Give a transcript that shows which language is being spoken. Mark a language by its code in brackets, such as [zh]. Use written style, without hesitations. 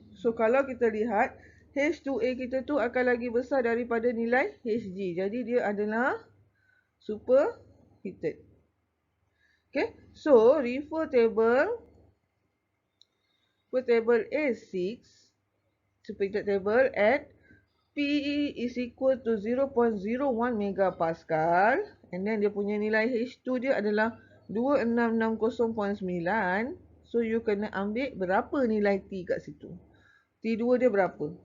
[ms] So, kalau kita lihat, H2A kita tu akan lagi besar daripada nilai Hg. Jadi, dia adalah superheated. Okay. [en] So, refer table A6, superheated table at P is equal to 0.01 megapascal. [ms] And then, dia punya nilai H2 dia adalah 2660.9. So, you kena ambil berapa nilai T kat situ. T2 dia berapa?